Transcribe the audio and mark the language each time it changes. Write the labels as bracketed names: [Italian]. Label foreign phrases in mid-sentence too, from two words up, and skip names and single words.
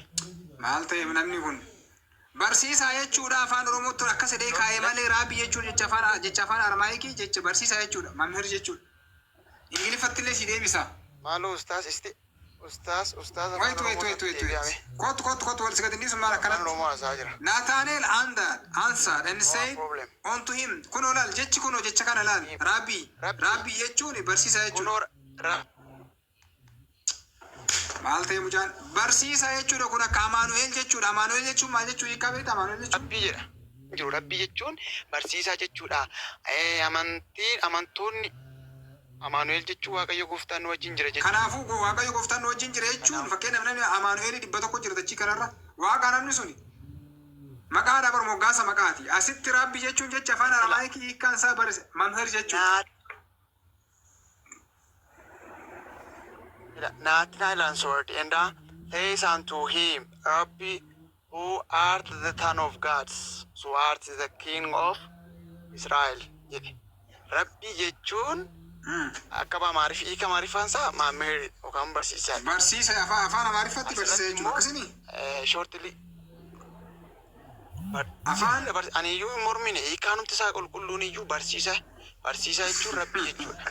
[Oromo] Maal ta'e namni kun barsiisaa jechuudha afaan Oromootti akkas jedhee kaa'ee malee rabbii jechuun jecha afaan Aramaayikii jecha barsiisaa jechuudha mamhir jechuudha. Ingiliffatti illee si deebisa. Maaloo ustaas. Kot wal sigatinni sun maal akkanatti. [English] Nathanael answered and said unto him [Oromo] kun olaal jechi kun jecha kana laal rabbii jechuun barsiisaa jechuudha. Maal ta'e mucaan barsiisaa jechuudha kun akka Amaanu'eel jechuudha. Amaanu'eel jechuun maal jechuu hiikaa beektaa Amaanu'eel jechuun? Rabbii jedha. Jiru rabbii jechuun barsiisaa jechuudha. Amantoonni Amaanu'eel jechuun waaqayyo gooftaan nu wajjin jira jechuudha. Kanaafuu waaqayyo gooftaan nu wajjin jira jechuun fakkeenyaaf namni Amaanu'eel 100 jira dachii kanarra waaqa namni suni maqaa dabar moggaasa maqaati. Asitti rabbii jechuun jecha afaan Aramaayikii hiikkaan isaa mamhir jechuudha. [English] Nathanael answered and says unto him, Rabbi, who art the Son of God, so art the King of Israel. [Oromo] Rabbi jechuun akka hiika maariffaan isaa maammeeri yookaan barsiisaa. Barsiisaa afaan Amaariffatti barsiisaa jechuudha akkasini. [English] Shortly. [Oromo] Afaan ani iyyuu hin mormine hiikaanumti isaa qulqulluun iyyuu barsiisaa jechuun rabbii jechuudha.